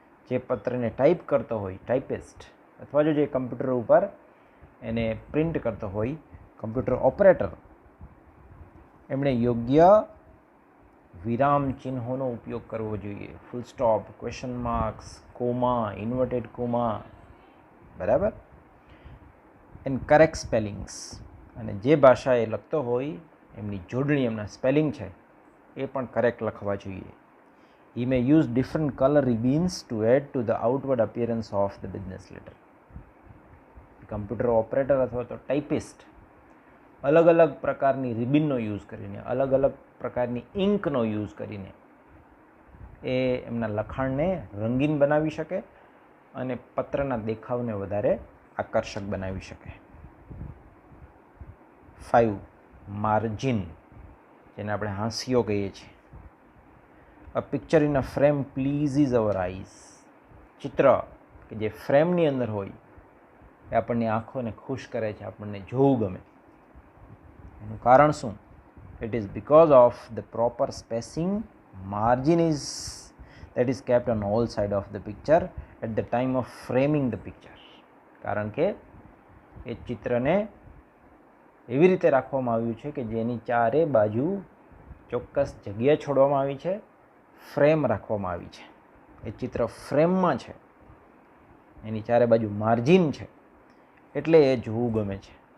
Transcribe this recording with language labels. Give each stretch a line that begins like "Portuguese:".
Gujarati: જે પત્રને ટાઈપ કરતો હોય ટાઈપિસ્ટ, અથવા જો જે કમ્પ્યુટર ઉપર એને પ્રિન્ટ કરતો હોય કમ્પ્યુટર ઓપરેટર, એમણે યોગ્ય વિરામ ચિહ્નોનો ઉપયોગ કરવો જોઈએ. Full stop, question marks, comma, inverted comma, બરાબર.
English: And correct spellings.
Gujarati: અને જે ભાષા એ લખતો હોય એમની જોડણી, એમના સ્પેલિંગ છે એ પણ કરેક્ટ લખવા જોઈએ.
English: He may use different color ribbons to add to the outward appearance of the business letter.
Gujarati: Computer operator અથવા તો ટાઈપિસ્ટ અલગ અલગ પ્રકારની રિબિનનો યુઝ કરીને, અલગ અલગ પ્રકારની ઇંકનો યુઝ કરીને એ એમના લખાણને રંગીન બનાવી શકે અને પત્રના દેખાવને વધારે આકર્ષક બનાવી શકે. 5, માર્જિન, જેને આપણે હાંસિયો કહીએ છીએ.
English: A picture in a frame pleases our eyes.
Gujarati: ચિત્ર કે જે ફ્રેમની અંદર હોય એ આપણને આંખોને ખુશ કરે છે, આપણને જોવું ગમે. એનું કારણ શું?
English: It is because of the proper spacing margin is that is kept on all side of the picture at the time of framing the picture.
Gujarati: કારણ કે એ ચિત્રને એવી રીતે રાખવામાં આવ્યું છે કે જેની ચારે બાજુ ચોક્કસ જગ્યા છોડવામાં આવી છે, ફ્રેમ રાખવામાં આવી છે. એ ચિત્ર ફ્રેમમાં છે, એની ચારે બાજુ માર્જિન છે, એટલે એ જોવું ગમે છે.